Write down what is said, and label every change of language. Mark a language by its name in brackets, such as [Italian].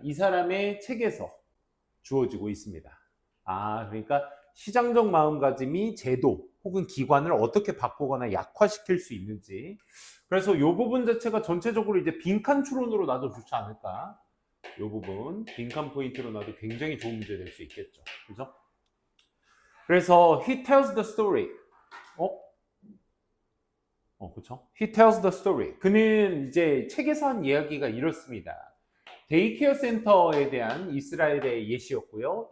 [Korean] 이 사람의 책에서 주어지고 있습니다. 그러니까 시장적 마음가짐이 제도 혹은 기관을 어떻게 바꾸거나 약화시킬 수 있는지. 그래서 이 부분 자체가 전체적으로 이제 빈칸 추론으로 놔도 좋지 않을까. 이 부분 빈칸 포인트로 놔도 굉장히 좋은 문제 될 수 있겠죠. 그죠? 그래서 [English] he tells the story. [Korean] 그렇죠? [English] He tells the story. [Korean] 그는 이제 책에서 한 이야기가 이렇습니다. 데이케어 센터에 대한 이스라엘의 예시였고요.